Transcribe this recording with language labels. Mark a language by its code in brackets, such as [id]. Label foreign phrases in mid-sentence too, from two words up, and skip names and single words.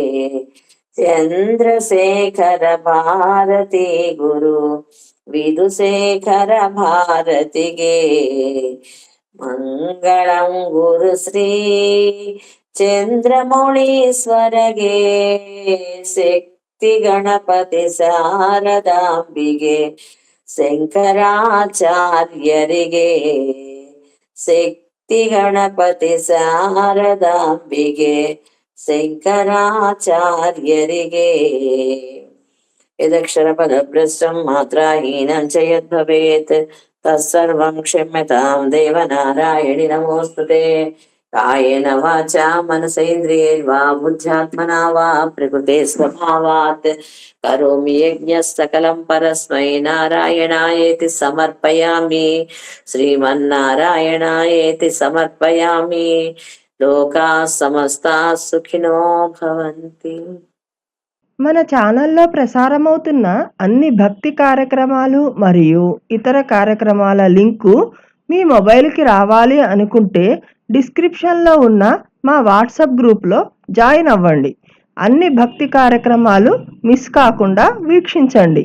[kn] ಚಂದ್ರಶೇಖರ ಭಾರತಿ ಗುರು ವಿಧುಶೇಖರ ಭಾರತಿಗೆ ಮಂಗಳಂ ಗುರು ಶ್ರೀ ಚಂದ್ರಮೌಳೀಶ್ವರಗೆ ಶಕ್ತಿ ಗಣಪತಿ ಶಾರದಾಂಬಿಗೆ ಶಂಕರಾಚಾರ್ಯರಿಗೆ ಶಕ್ತಿ ಗಣಪತಿ ಶಾರದಾಂಬಿಗೆ ಶಂಕರಾಚಾರ್ಯರಿಗೆ [sa] ಯದಕ್ಷರ ಪದಭ್ರಷ್ಟಂ ಮಾತ್ರಾಹೀನಂ ಚ ಯದ್ಭವೇತ್ ತತ್ಸರ್ವಂ ಕ್ಷಮ್ಯತಾಂ ದೇವನಾರಾಯಣಿ ನಮೋಸ್ತುತೆ ಕಾಯೇನ ವಾಚಾ ಮನಸೇಂದ್ರಿಯೈರ್ವಾ ಬುದ್ಧ್ಯಾತ್ಮನಾ ವಾ ಪ್ರಕೃತೆ ಸ್ವಭಾವಾತ್ ಕರೋಮಿ ಯಜ್ಞಃ ಸಕಲಂ ಪರಸ್ಮೈ ನಾರಾಯಣಾಯೇತಿ ಸಮರ್ಪಯಾಮಿ ಶ್ರೀಮನ್ನಾರಾಯಣಾಯೇತಿ ಸಮರ್ಪಯಾಮಿ లోకా సమస్తా సుఖినో భవంతి. [te] మన ఛానల్లో ప్రసారమవుతున్న అన్ని భక్తి కార్యక్రమాలు మరియు ఇతర కార్యక్రమాల లింకు మీ మొబైల్కి రావాలి అనుకుంటే డిస్క్రిప్షన్లో ఉన్న మా వాట్సాప్ [en] group join [te] అవ్వండి. అన్ని భక్తి కార్యక్రమాలు మిస్ కాకుండా వీక్షించండి.